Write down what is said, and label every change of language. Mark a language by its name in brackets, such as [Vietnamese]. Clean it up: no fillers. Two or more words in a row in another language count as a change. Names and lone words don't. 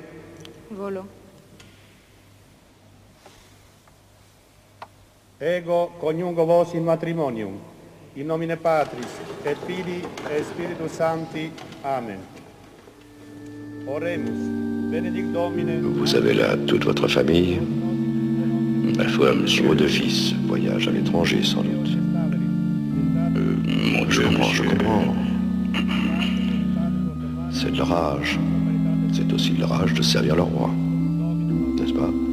[Latin] Volo. Ego coniugo vos in matrimonium. In nomine Patris, et Filii, et Spiritus Sancti. Amen. Oremus, benedict Domine. [French] Vous avez là toute votre famille? Ma foi, monsieur. Vos 2 fils, voyage à l'étranger, sans doute. Mon Dieu, je comprends. C'est de leur âge. C'est aussi leur âge de servir le roi. N'est-ce pas?